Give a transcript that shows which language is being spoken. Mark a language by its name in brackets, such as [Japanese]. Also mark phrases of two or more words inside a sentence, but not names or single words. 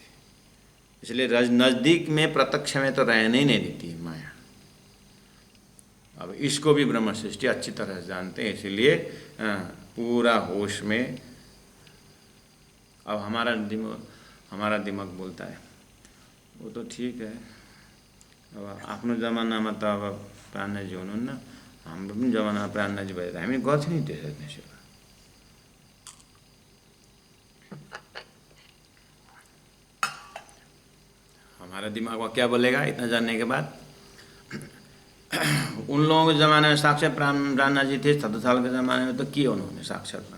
[Hindi] इसलिए नज़दीक में प्रत्यक्ष में तो रहने ही नहीं देती है माया। अब इसको भी ब्रह्म सृष्टि अच्छी तरह जानते हैं, इसीलिए पूरा होश में। अब हमारा दिमाग बोलता है वो तो ठीक है, [Nepali] अब आफ्नो जमानामा त अब प्राणजी हुनुहुन्न, हाम्रो पनि जमानामा प्राणजी भए त हामी गर्थ्यौँ नि त्यसरी सेवा। [Hindi] हमारा दिमाग क्या बोलेगा इतना जानने के बाद? उन लोगों के ज़माने में साक्षात प्राणनाथ जी थे, 7 साल के ज़माने में, तो किए उन्होंने साक्षात प्राण।